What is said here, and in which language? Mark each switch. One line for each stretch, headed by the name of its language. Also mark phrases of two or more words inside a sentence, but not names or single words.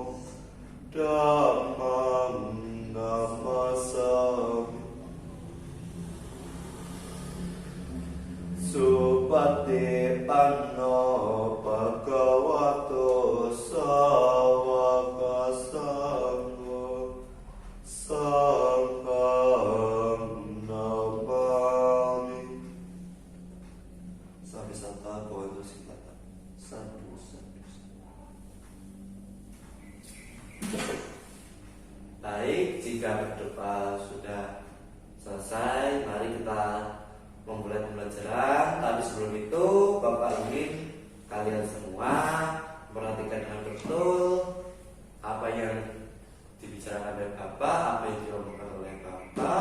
Pali: dhammam namasami Supati panno bhagavato sawaka sangho sangham namami. Sampai santa bhavantu siddhata. Sadhu sadhu.
Indonesian: Baik, jika berdoa sudah selesai, mari kita sebelum itu Bapak ingin kalian semua perhatikan dengan betul apa yang dibicarakan oleh Bapak, apa yang diomongkan oleh Bapak.